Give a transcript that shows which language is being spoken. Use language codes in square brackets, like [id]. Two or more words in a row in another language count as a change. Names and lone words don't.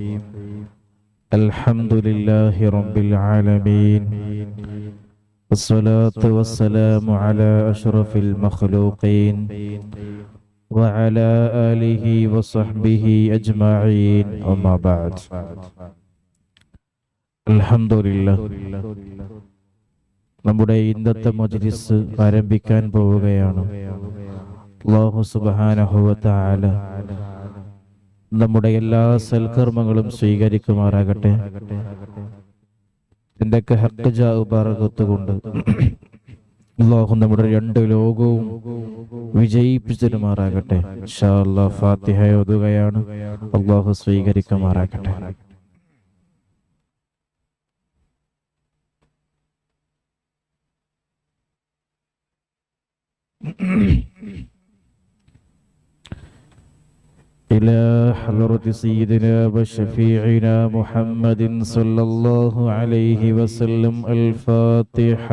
[ar] الحمد لله رب العالمين والصلاة والسلام على أشرف المخلوقين وعلى آله وصحبه أجمعين أما بعد. الحمد لله. [ml] നമ്മുടെ ഇന്നത്തെ മജ്‌ലിസ് ആരംഭിക്കാൻ പോവുകയാണ്. അല്ലാഹു [ar] سبحانه وتعالى [ml] നമ്മുടെ എല്ലാ സൽക്കർമ്മങ്ങളും സ്വീകരിക്കുമാറാകട്ടെ. എന്തൊക്കെ ഹഖ് ജാഉ ബറകത്ത് കൊണ്ട് അല്ലാഹു നമ്മുടെ രണ്ട് ലോകവും വിജയിപ്പിച്ചു തരുമാറാകട്ടെ. [ar] إن شاء الله [ml] ഫാത്തിഹ ഓതുകയാണ്. അല്ലാഹു സ്വീകരിക്കുമാറാകട്ടെ. [ar] إلى حضرة سيدنا وشفيعنا محمد صلى الله عليه وسلم الفاتحة.